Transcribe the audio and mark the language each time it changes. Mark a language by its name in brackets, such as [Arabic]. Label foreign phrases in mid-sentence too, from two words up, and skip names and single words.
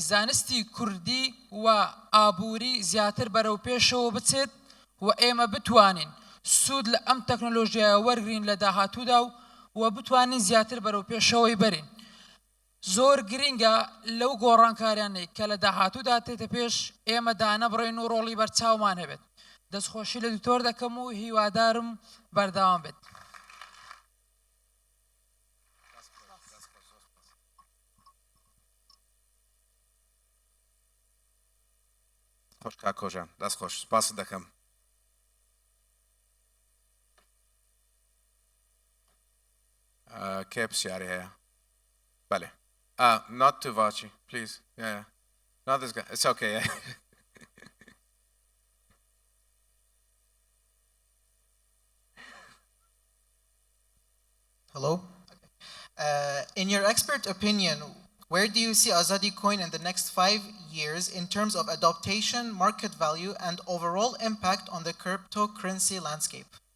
[Central Kurdish] زانستی کوردی و ئابووری زیاتر بەرەو پێشەوە بچێت و ئێمە بتوانین سوود لە ئەم تەکنۆلۆژیایە وەرگرین لە داهاتوودا و بتوانین زیاتر بەرەو پێشەوەی بەرین زۆر گرینگە لەو گۆڕانکاریانەی کە لە داهاتوودا تێتە پێش ئێمە دانەبڕین و ڕۆڵی بەرچاومان هەبێت دەستخۆشی لە دکتۆر دەکەم و هیوادارم بەردەوام بێت خوش کاکو جان دست خوش سپاس دەکەم کێ پرسیاری هەیە بله [English] not to Vachi please yeah not this guy it's okay yeah. Hello. In your expert opinion, where do you see Azadi Coin in the next 5 years in terms of adoption, market value, and overall impact on the cryptocurrency landscape?